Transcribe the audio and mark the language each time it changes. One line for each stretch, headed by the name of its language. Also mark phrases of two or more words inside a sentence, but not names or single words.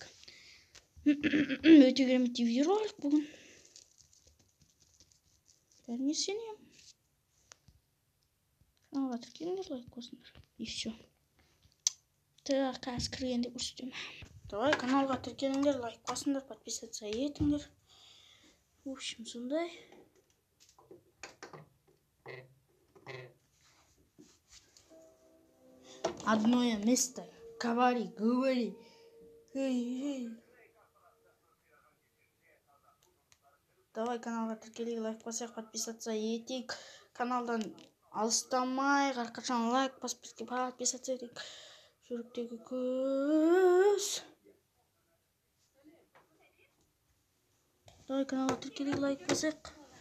Kazakh: Өте керемет видеоролик бүгін. Бәріне сенем. Каналға тіркеліңдер, лайк қосыңдар.
Russian: И все.
Kazakh: Так, қазір кіргенде көрсетемін. Давай каналға тіркеліңдер, лайк қосыңдар, подписаться етіңдер.
Russian: В общем, сондай. Одно место. Говори. Эй.
Kazakh: Давай каналға тіркелейік, лайк басайық, подписаться етейік. Каналдан алыстамай, әрқашан лайк басып подписаться етейік. Жүректегі көз. Давай каналға тіркелейік, лайк басайық.